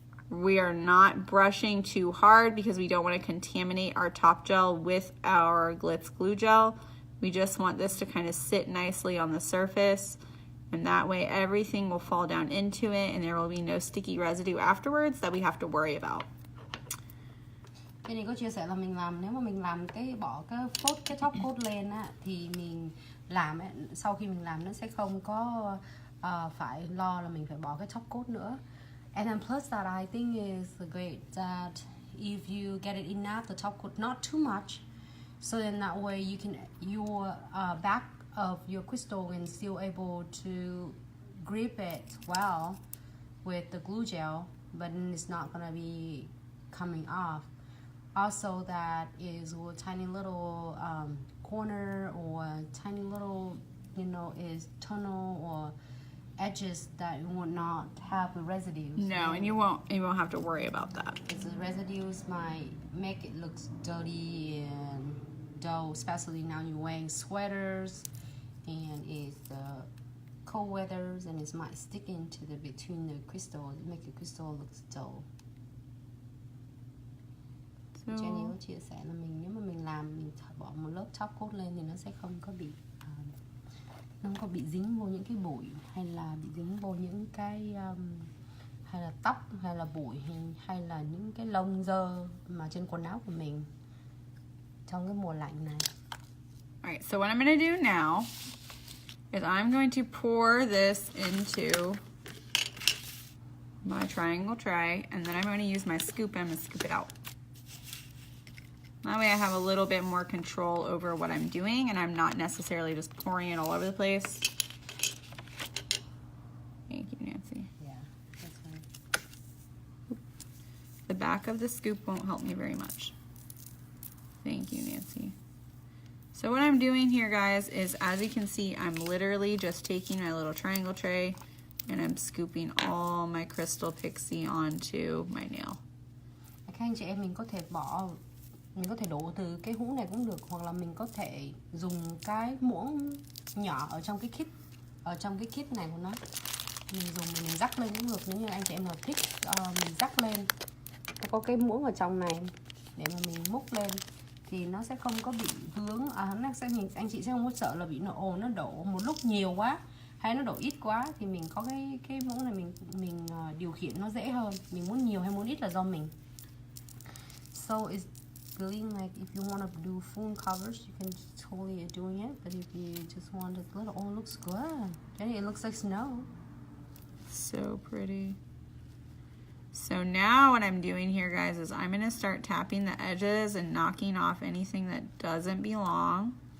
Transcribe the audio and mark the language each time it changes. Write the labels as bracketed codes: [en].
[en] We are not brushing too hard because we don't want to contaminate our top gel with our Glitz glue gel. We just want this to kind of sit nicely on the surface, and that way everything will fall down into it and there will be no sticky residue afterwards that we have to worry about. [vi] Cái này có chia sẻ là mình làm, nếu mà mình làm cái bỏ cái top coat lên á, thì mình làm ấy, sau khi mình làm nó sẽ không có phải lo là mình phải bỏ cái top coat nữa. [en] And then plus that, I think is great that if you get it enough, the top coat, not too much, so then that way you can your back of your crystal and still able to grip it well with the glue gel, but then it's not gonna be coming off. Also, that is a tiny little corner or tiny little, you know, is tunnel or edges that will not have the residues. No, and you won't have to worry about that. Because the residues might make it look dirty and dull, especially now you're wearing sweaters and it's the cold weathers, and it might stick into the between the crystal, make the crystal look dull. So, [vi] Jenny có chia sẻ là nếu mà mình làm, mình bỏ một lớp top coat lên thì nó sẽ không có bị nó không có bị dính vô những cái bụi, hay là bị dính vô những cái hay là tóc, hay là bụi, hay là những cái lông dơ mà trên quần áo của mình trong cái mùa lạnh này. [en] alright, so what I'm going to do now is I'm going to pour this into my triangle tray, and then I'm going to use my scoop and I'm going to scoop it out. That way I have a little bit more control over what I'm doing, and I'm not necessarily just pouring it all over the place. Thank you, Nancy. Yeah, that's fine. The back of the scoop won't help me very much. Thank you, Nancy. So what I'm doing here, guys, is as you can see, I'm literally just taking my little triangle tray, And I'm scooping all my Crystal Pixie onto my nail. [vi] Các anh chị em mình có thể đổ từ cái hũ này cũng được, hoặc là mình có thể dùng cái muỗng nhỏ ở trong cái kit này của nó. Mình rắc lên cũng được, nếu như anh chị em nào thích mình rắc lên. Có cái muỗng ở trong này để mà mình múc lên thì nó sẽ không có bị vướng, anh chị sẽ không có sợ là bị nó đổ một lúc nhiều quá hay nó đổ ít quá, thì mình có cái muỗng này mình điều khiển nó dễ hơn, mình muốn nhiều hay muốn ít là do mình. [en] So it's feeling like if you want to do full covers, you can totally doing it, but if you just want a little, oh, it looks good. Jenny, it looks like snow. So pretty. So now what I'm doing here, guys, is I'm going to start tapping the edges and knocking off anything that doesn't belong.